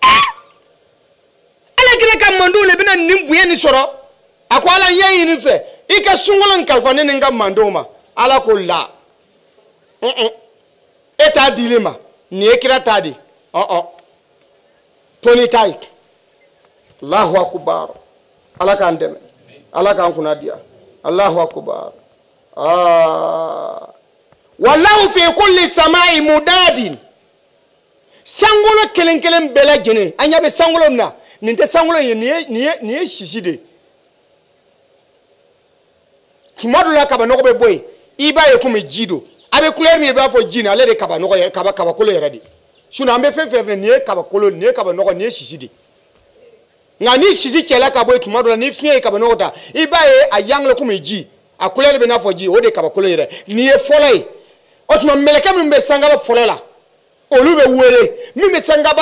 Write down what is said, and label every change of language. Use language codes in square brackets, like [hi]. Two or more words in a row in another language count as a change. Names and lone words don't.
[bm] ala kira ka mandenw le bɛna nin bonya nin sɔrɔ a ko ala ɲɛ ɲini fɛ i ka sunkalo in kalifa ne ni n ka mandenw ma ala ko la e t'a dili ma nin ye kira t'a di to ni ta ye [ar] الله أكبر [bm] ala k'an dɛmɛ ala k'an kunna diya [ar] الله أكبر والله في كل سماء مدد [bm] sangolo kelen kelen bɛɛ lajɛlen an ɲɛ bɛ sangolo min na nin tɛ sangolo ye nin ye sisi de tuma dɔ la kabanɔgɔ bɛ bɔ yen i b'a ye komi ji don a bɛ couleur min i b'a fɔ ji nin ale de ye kabanɔgɔ ye kabakolo yɛrɛ de sinon an bɛ fɛn fɛn fɛ nin ye kabakolo nin ye kabanɔgɔ nin ye sisi de nka ni sisi cɛla ka bɔ yen tuma dɔ la ni fiɲɛ ye kabanɔgɔ ta i b'a ye a yangele komi ji a couleur bɛ n'a fɔ ji o de ye kabakolo yɛrɛ nin ye fɔlɔ ye o tuma mɛlɛkɛ min bɛ sangaba fɔlɔ la olu bɛ wele min bɛ sangaba